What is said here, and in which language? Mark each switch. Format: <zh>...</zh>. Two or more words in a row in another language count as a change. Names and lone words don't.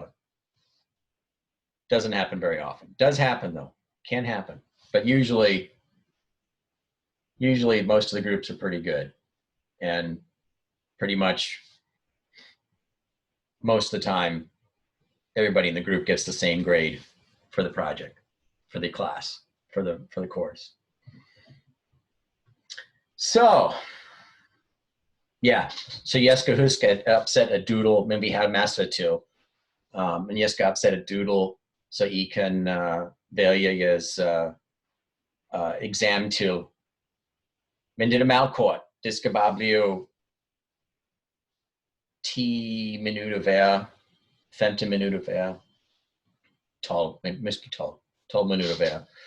<en>Doesn't happen very often. Does happen though, can happen, but usually most of the groups are pretty good, and pretty much most of the time everybody in the group gets the same grade for the project, for the class, for the course. So yeah,</en> <da>så jeg skal huske at opsætte et doodle, men vi har masser til. Men jeg skal opsætte et doodle, så I kan vælge jeres eksamen til. Men det er meget kort. Det skal bare blive 10 minutter hver, 15 minutter hver, 12, måske 12 minutter hver.</da>